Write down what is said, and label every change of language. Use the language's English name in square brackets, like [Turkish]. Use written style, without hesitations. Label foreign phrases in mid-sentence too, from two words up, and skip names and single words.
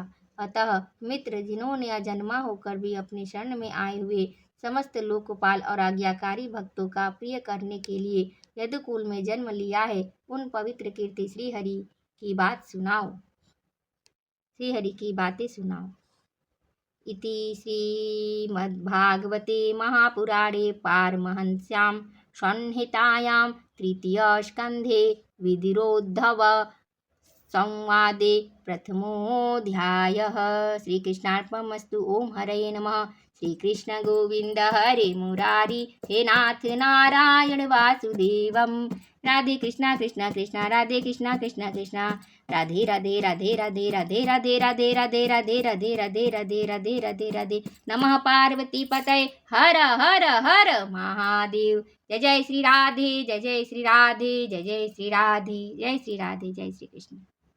[Hindi] अतः मित्र, जिन्होंने अजन्मा होकर भी अपने शरण में आए हुए समस्त लोकपाल और आज्ञाकारी भक्तों का प्रिय करने के लिए यदुकुल में जन्म लिया है, उन पवित्र कीर्ति श्रीहरि की बातें सुनाओ। [Sanskrit] इति श्रीमद्भागवते महापुराणे पारमहंस्यां संहितायां तृतीयस्कन्धे विधिरोद्धव संवादे प्रथमोऽध्यायः। श्रीकृष्णार्पणमस्तु। ओम हरये नमः। श्रीकृष्ण गोविंद हरे मुरारी, हे नाथ नारायण वासुदेवम। [Hindi] राधे कृष्णा कृष्णा कृष्णा राधे कृष्णा कृष्णा कृष्णा, राधे राधे राधे राधे राधे राधे राधे राधे राधे राधे राधे राधे राधे राधे राधे। [Sanskrit] नमः पार्वती पतये हर हर हर महादेव। [Hindi] जय जय श्री राधे, जय जय श्री राधे, जय जय श्री राधे, जय श्री राधे, जय श्री कृष्ण।